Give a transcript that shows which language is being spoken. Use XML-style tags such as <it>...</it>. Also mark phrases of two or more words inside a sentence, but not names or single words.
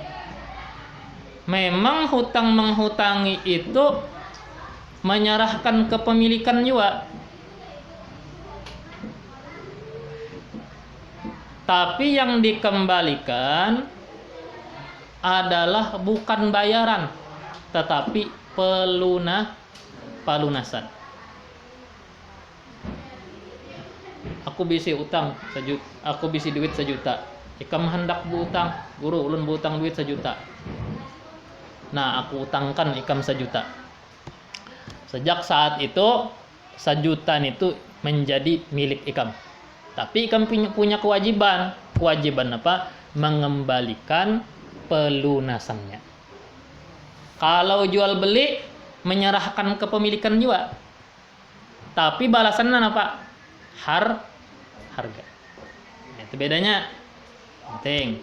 <id>Memang hutang menghutangi itu menyerahkan kepemilikan juga, tapi yang dikembalikan adalah bukan bayaran, tetapi pelunasan.</id> <bjn>Aku bisi utang sejuta, aku bisi duit 1 juta. Ikam hendak berutang, guru ulun berutang duit 1 juta. Nah, aku utangkan ikam 1 juta. Sejak saat itu 1 juta itu menjadi milik ikam. Tapi ikam punya kewajiban. Kewajiban apa?</bjn> <id>Mengembalikan pelunasannya. Kalau jual beli menyerahkan kepemilikan juga. Tapi balasannya apa? Harga. Itu bedanya. Penting.</id>